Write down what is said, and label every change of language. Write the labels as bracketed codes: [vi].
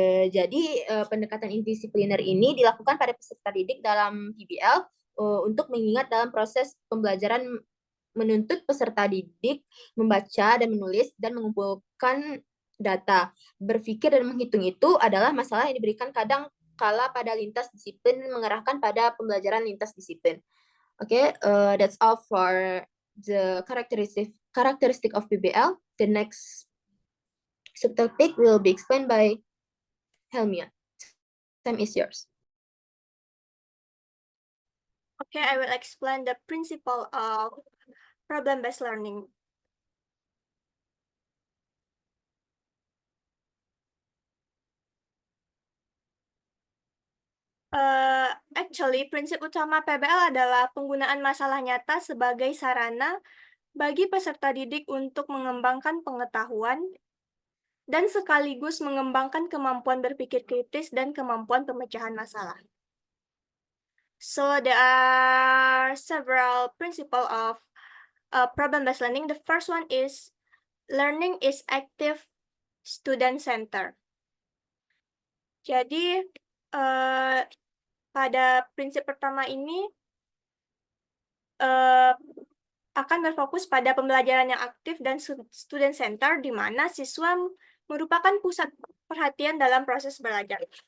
[id] Jadi pendekatan interdisipliner ini dilakukan pada peserta didik dalam PBL untuk mengingat dalam proses pembelajaran menuntut peserta didik membaca dan menulis dan mengumpulkan data. Berpikir dan menghitung itu adalah masalah yang diberikan kadang kala pada lintas disiplin mengarahkan pada pembelajaran lintas disiplin. [en] Okay, that's all for the characteristic of PBL. The next subtopic will be explained by Helmia. Time is yours. Okay, I will explain the principle of problem-based learning. [id] Actually, prinsip utama PBL adalah penggunaan masalah nyata sebagai sarana bagi peserta didik untuk mengembangkan pengetahuan dan sekaligus mengembangkan kemampuan berpikir kritis dan kemampuan pemecahan masalah. [en] So there are several principles of problem-based learning. The first one is learning is active student-centered. [id] Jadi pada prinsip pertama ini akan berfokus pada pembelajaran yang aktif dan student-centered, di mana siswa merupakan pusat perhatian dalam proses belajar.